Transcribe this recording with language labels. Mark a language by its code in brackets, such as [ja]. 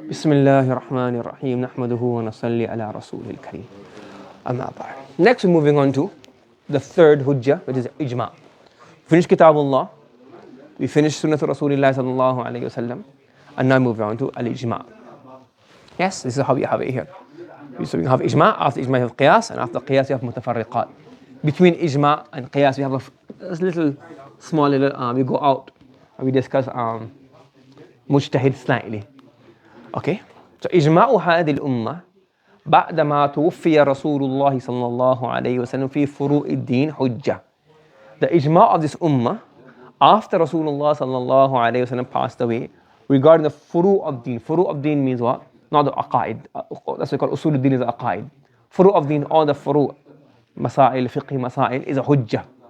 [ar] بسم الله الرحمن الرحيم نحمده ونصلي على رسول الكريم أما بعد. [en] Next we're moving on to the third hujjah, which is Ijma'. Finish Kitabullah, we finish Sunnah Rasulullah sallallahu alayhi wasallam, and now move on to Al-Ijma'. Yes, this is how we have it here. So we have Ijma', after Ijma' we have Qiyas, and after Qiyas we have Mutafarriqat. Between Ijma' and Qiyas we have a little, small little, we go out and we discuss Mujtahid slightly. Okay, so [ar] إجماع هذه الأمة بعدما توفي رسول الله صلى الله عليه وسلم في فروع الدين حجة. [en] The ijma' of this ummah after Rasulullah [ar] صلى الله عليه وسلم [en] passed away regarding the furu' of deen. Furu' of deen means what? Not the aqaid. That's what we call Usool al-Din is the aqaid. Furu' of deen, all the furu' masail, fiqhi masail is a hujjah.